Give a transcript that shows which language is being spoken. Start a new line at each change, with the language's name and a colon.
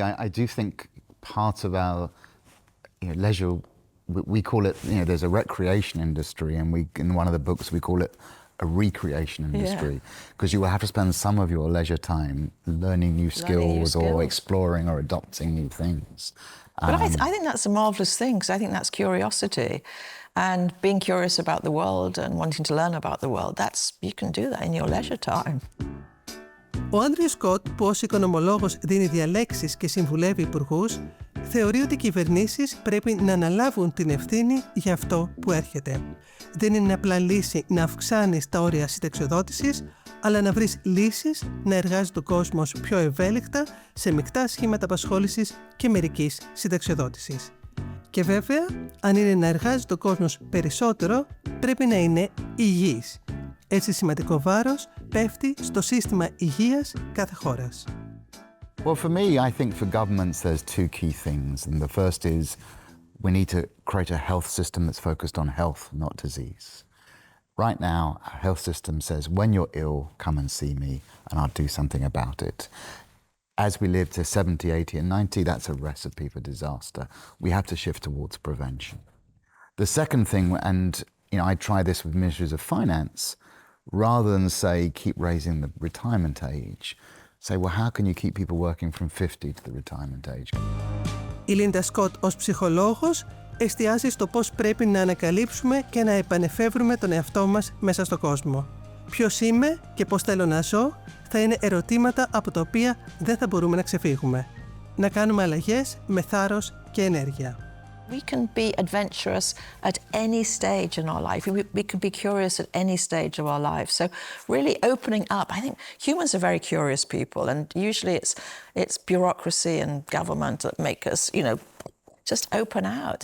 English: I do think part of our leisure, we call it, there's a recreation industry, and in one of the books we call it a recreation industry, because you will have to spend some of your leisure time learning new skills or exploring or adopting new things. But I think that's a marvellous thing, because I think that's curiosity. And being curious about the world and wanting to learn about the world, you can do that in your leisure time.
Greek: Ο Άντριου Σκοτ, που ως οικονομολόγος δίνει διαλέξεις και συμβουλεύει υπουργούς, θεωρεί ότι οι κυβερνήσεις πρέπει να αναλάβουν την ευθύνη για αυτό που έρχεται. Δεν είναι απλά λύση να αυξάνεις τα όρια συνταξιοδότησης, αλλά να βρεις λύσεις να εργάζεται ο κόσμος πιο ευέλικτα σε μεικτά σχήματα απασχόλησης και μερικής συνταξιοδότησης. Και βέβαια, αν είναι να εργάζεται ο κόσμος περισσότερο, πρέπει να είναι υγιής. Έτσι σημαντικό βάρος πέφτει στο σύστημα υγείας κάθε χώρας.
English: Well, for me, I think for governments there's two key things. And the first is we need to create a health system that's focused on health, not disease. Right now, our health system says, when you're ill, come and see me, and I'll do something about it. As we live to 70, 80, and 90, that's a recipe for disaster. We have to shift towards prevention. The second thing, and I try this with ministries of finance, rather than say, keep raising the retirement age, say, well, how can you keep people working from 50 to the retirement age?
Greek: Η Lynda Scott ως ψυχολόγος εστιάζει στο πώς πρέπει να ανακαλύψουμε και να επανεφεύρουμε τον εαυτό μας μέσα στον κόσμο. Ποιος είμαι και πώς θέλω να ζω θα είναι ερωτήματα από τα οποία δεν θα μπορούμε να ξεφύγουμε. Να κάνουμε αλλαγές με θάρρος και ενέργεια.
English: We can be adventurous at any stage in our life. We can be curious at any stage of our lives. So really opening up. I think humans are very curious people, and usually it's bureaucracy and government that make us, just open out.